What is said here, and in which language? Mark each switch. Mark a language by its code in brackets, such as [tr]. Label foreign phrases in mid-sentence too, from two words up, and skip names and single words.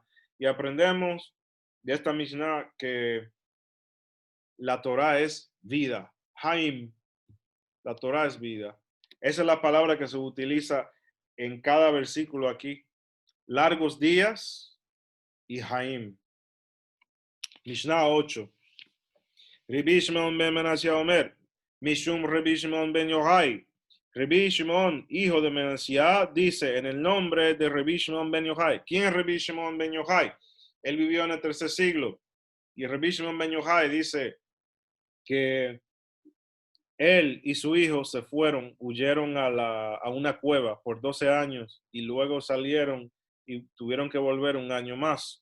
[es] Y aprendemos de esta Mishnah que la Torah es vida. Haim, la Torah es vida. Esa es la palabra que se utiliza en cada versículo aquí. Largos días y Haim. Mishnah 8. [he] רבי שמעון בן מנשה אומר, משום רבי שמעון בן יוחאי. [es] Rabbi Shimon, hijo de Menashe, dice en el nombre de Rabbi Shimon ben Yochai. ¿Quién es Rabbi Shimon ben Yochai? Él vivió en el 3er siglo. Y Rabbi Shimon ben Yochai dice que él y su hijo se fueron, huyeron a una cueva por 12 años y luego salieron y tuvieron que volver un año más.